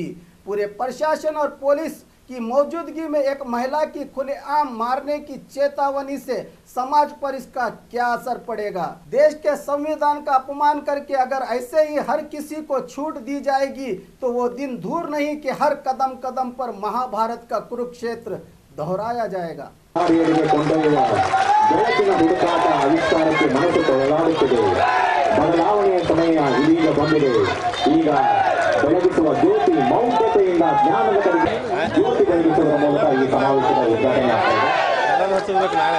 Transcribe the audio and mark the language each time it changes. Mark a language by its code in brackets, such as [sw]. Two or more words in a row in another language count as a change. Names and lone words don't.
[hi] पूरे प्रशासन और पुलिस की मौजूदगी में एक महिला की खुलेआम मारने की चेतावनी से समाज पर इसका क्या असर पड़ेगा? देश के संविधान का अपमान करके अगर ऐसे ही हर किसी को छूट दी जाएगी तो वो दिन दूर नहीं कि हर कदम कदम पर महाभारत का कुरुक्षेत्र दोहराया जाएगा। [kn] ಬದಲಾವಣೆಯ ಸಮಯ ಇದೀಗ ಬಂದಿದೆ. ಈಗ ಬೆಳಗಿಸುವ ಜ್ಯೋತಿ ಮೌಢ್ಯತೆಯಿಂದ ಜ್ಞಾನದ ಕಡೆಗೆ ಜ್ಯೋತಿ ಬೆಳಗಿಸುವ ಮೂಲಕ ಈ ಸಮಾವೇಶದ ಉದ್ಘಾಟನೆ ಆಗ್ತದೆ.